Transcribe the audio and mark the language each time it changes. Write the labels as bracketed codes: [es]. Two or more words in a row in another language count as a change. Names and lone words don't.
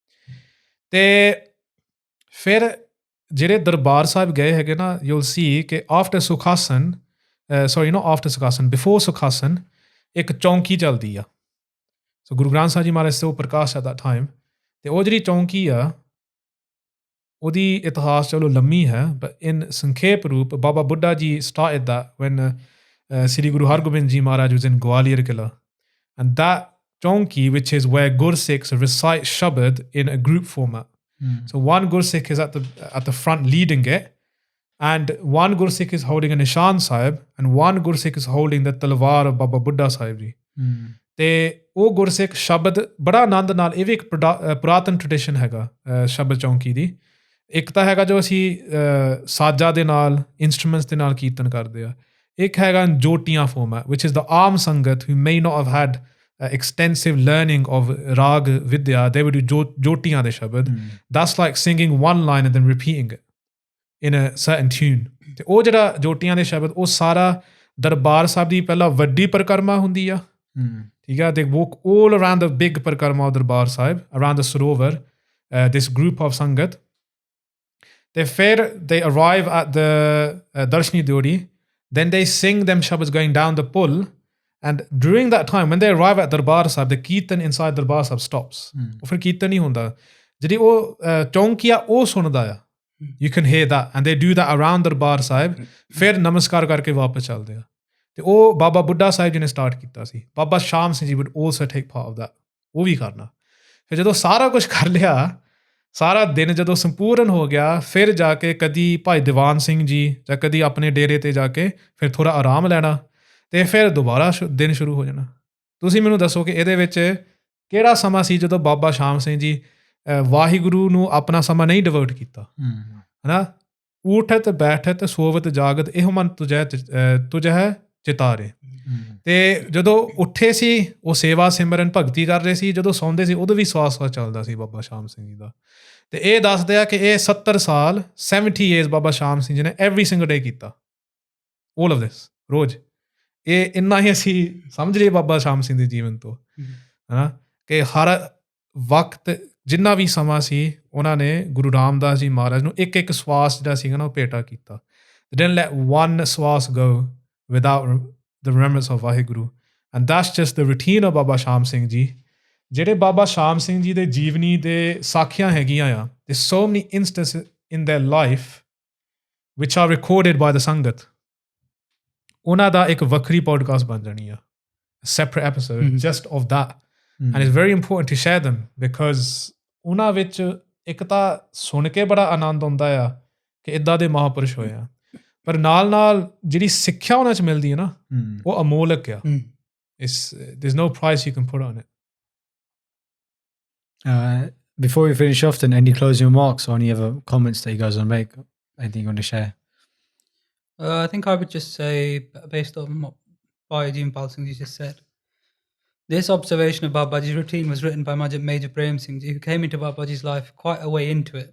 [pa] ਤੇ ਫਿਰ ਜਿਹੜੇ ਦਰਬਾਰ ਸਾਹਿਬ ਗਏ ਹੈਗੇ ਨਾ, [en] you will see [pa] ਕਿ ਆਫਟਰ ਸੁਖਾਸਨ, [en] sorry not after [pa] ਸੁਖਾਸਨ, ਬਿਫੋਰ ਸੁਖਾਸਨ ਇੱਕ ਚੌਂਕੀ ਚੱਲਦੀ ਆ. ਸੋ ਗੁਰੂ ਗ੍ਰੰਥ ਸਾਹਿਬ ਜੀ ਮਹਾਰਾਜ ਸੇ ਉਹ ਪ੍ਰਕਾਸ਼ [en] at that time. [pa] ਤੇ ਉਹ ਜਿਹੜੀ ਚੌਂਕੀ ਆ ਉਹਦੀ ਇਤਿਹਾਸ ਚਲੋ ਲੰਮੀ ਹੈ, [en] but in [pa] ਸੰਖੇਪ ਰੂਪ ਬਾਬਾ ਬੁੱਢਾ ਜੀ [en] started that when Sri Guru Hargobind Ji Maharaj was in Gwalior Killa. And that chonki, which is where Gursikhs recite Shabad in a group format. So one Gursikh is at the front leading it, and one Gursikh is holding a Nishan Sahib, and one Gursikh is holding the Talwar of Baba Buddha Sahib Ji. [pa] ਤੇ ਉਹ ਗੁਰਸਿੱਖ ਸ਼ਬਦ ਬੜਾ ਆਨੰਦ ਨਾਲ, ਇਹ ਵੀ ਇੱਕ ਪੁਰਾਤਨ ਟ੍ਰੈਡੀਸ਼ਨ ਹੈਗਾ ਸ਼ਬਦ ਚੌਂਕੀ ਦੀ. ਇੱਕ ਤਾਂ ਹੈਗਾ ਜੋ ਅਸੀਂ ਸਾਜ਼ਾਂ ਦੇ ਨਾਲ, ਇੰਸਟਰੂਮੈਂਟਸ ਦੇ ਨਾਲ ਕੀਰਤਨ ਕਰਦੇ ਆ. ਇੱਕ ਹੈਗਾ ਜੋਟੀਆਂ [en] format, which is the arm sangat who may not have had extensive learning of Raag Vidya. They would do [pa] ਜੋਟੀਆਂ ਦੇ ਸ਼ਬਦ. [en] That's like singing one line and then repeating it in a certain tune. [pa] ਤੇ ਉਹ ਜਿਹੜਾ ਜੋਟੀਆਂ ਦੇ ਸ਼ਬਦ ਉਹ ਸਾਰਾ ਦਰਬਾਰ ਸਾਹਿਬ ਦੀ ਪਹਿਲਾਂ ਵੱਡੀ ਪਰਿਕਰਮਾ ਹੁੰਦੀ ਆ, ਠੀਕ ਆ, [en] they walk all around the big ਪਰਿਕਰਮਾ of ਦਰਬਾਰ ਸਾਹਿਬ, around the sarovar, this group of sangat. They fair, they arrive at the Darshni Dori, then they sing them shabads going down the pull, and during that time when they arrive at Darbar Sahib, the Kirtan inside Darbar Sahib stops. [pa] ਉਹ ਫਿਰ ਕੀਰਤਨ ਨਹੀਂ ਹੁੰਦਾ, ਜਿਹੜੀ ਉਹ ਚੌਂਕੀਆ ਉਹ ਸੁਣਦਾ ਆ. [en] You can hear that, and they do that around Darbar Sahib. [pa] ਫਿਰ ਨਮਸਕਾਰ ਕਰਕੇ ਵਾਪਸ ਚੱਲਦੇ ਆ. ਤੇ ਉਹ ਬਾਬਾ ਬੁੱਢਾ ਸਾਹਿਬ ਜੀ ਨੇ ਸਟਾਰਟ ਕੀਤਾ ਸੀ. [en] ਬਾਬਾ ਸ਼ਾਮ ਸਿੰਘ ਜੀ would also take part of that. [pa] ਉਹ ਵੀ ਕਰਨਾ. ਫਿਰ ਜਦੋਂ ਸਾਰਾ ਕੁਝ ਕਰ ਲਿਆ, ਸਾਰਾ ਦਿਨ ਜਦੋਂ ਸੰਪੂਰਨ ਹੋ ਗਿਆ, ਫਿਰ ਜਾ ਕੇ ਕਦੀ ਭਾਈ ਦੀਵਾਨ ਸਿੰਘ ਜੀ ਜਾਂ ਕਦੀ ਆਪਣੇ ਡੇਰੇ ਤੇ ਜਾ ਕੇ ਫਿਰ ਥੋੜ੍ਹਾ ਆਰਾਮ ਲੈਣਾ, ਤੇ ਫਿਰ ਦੁਬਾਰਾ ਦਿਨ ਸ਼ੁਰੂ ਹੋ ਜਾਣਾ. ਤੁਸੀਂ ਮੈਨੂੰ ਦੱਸੋ ਕਿ ਇਹਦੇ ਵਿੱਚ ਕਿਹੜਾ ਸਮਾਂ ਸੀ ਜਦੋਂ ਬਾਬਾ ਸ਼ਾਮ ਸਿੰਘ ਜੀ ਵਾਹਿਗੁਰੂ ਨੂੰ ਆਪਣਾ ਸਮਾਂ ਨਹੀਂ ਡਿਵਰਟ ਕੀਤਾ, ਹੈ ਨਾ? ਊਠਤ ਬੈਠਤ ਸੋਵਤ ਜਾਗਤ ਇਹੋ ਮਨ ਤੁਝੈ ਚਿਤਾਰੇ. ਤੇ ਜਦੋਂ ਉੱਠੇ ਸੀ ਉਹ ਸੇਵਾ ਸਿਮਰਨ ਭਗਤੀ ਕਰ ਰਹੇ ਸੀ, ਜਦੋਂ ਸੌਂਦੇ ਸੀ ਉਦੋਂ ਵੀ ਸਵਾਸ ਚੱਲਦਾ ਸੀ ਬਾਬਾ ਸ਼ਾਮ ਸਿੰਘ ਜੀ ਦਾ. ਤੇ ਇਹ ਦੱਸਦੇ ਆ ਕਿ ਇਹ 70 ਸਾਲ 70 years ਬਾਬਾ ਸ਼ਾਮ ਸਿੰਘ ਜੀ ਨੇ [en] every single day [pa] ਕੀਤਾ, all of this, ਰੋਜ਼. ਇਹ ਇੰਨਾ ਹੀ ਅਸੀਂ ਸਮਝ ਲਈਏ ਬਾਬਾ ਸ਼ਾਮ ਸਿੰਘ ਦੇ ਜੀਵਨ ਤੋਂ, ਹੈ ਨਾ, ਕਿ ਹਰ ਵਕਤ ਜਿੰਨਾ ਵੀ ਸਮਾਂ ਸੀ ਉਹਨਾਂ ਨੇ ਗੁਰੂ ਰਾਮਦਾਸ ਜੀ ਮਹਾਰਾਜ ਨੂੰ ਇੱਕ ਇੱਕ ਸਵਾਸ ਜਿਹੜਾ ਸੀਗਾ ਨਾ ਉਹ ਭੇਟਾ ਕੀਤਾ. [en] They didn't let one ਸਵਾਸ go without the remembrance of Vaheguru. And that's just the routine of Baba Shaam Singh ji. [pa] ਜਿਹੜੇ ਬਾਬਾ ਸ਼ਾਮ ਸਿੰਘ ਜੀ ਦੇ ਜੀਵਨੀ ਦੇ ਸਾਖੀਆਂ ਹੈਗੀਆਂ ਆ, [en] there's so many instances in their life which are recorded by the Sangat. [pa] ਉਹਨਾਂ ਦਾ ਇੱਕ ਵੱਖਰੀ ਪੋਡਕਾਸਟ ਬਣ ਜਾਣੀ ਆ, [en] separate episode just of that. And it's very important to share them because [pa] ਉਹਨਾਂ ਵਿੱਚ ਇੱਕ ਤਾਂ ਸੁਣ ਕੇ ਬੜਾ ਆਨੰਦ ਆਉਂਦਾ ਆ ਕਿ ਇੱਦਾਂ ਦੇ ਮਹਾਂਪੁਰਸ਼ ਹੋਏ ਆ, ਪਰ ਨਾਲ ਨਾਲ ਜਿਹੜੀ ਸਿੱਖਿਆ ਉਹਨਾਂ 'ਚ ਮਿਲਦੀ ਹੈ ਨਾ ਉਹ ਅਮੋਲਕ ਆ. [en] There's no price you can put on it. Before we finish off, then any closing remarks or any other comments that you guys want to make? Anything you want to share? I think I would just say, based on what Bhaji and Pal Singh ji just said, this observation of Babaji's routine was written by Major Prem Singh ji, who came into Babaji's life quite a way into it.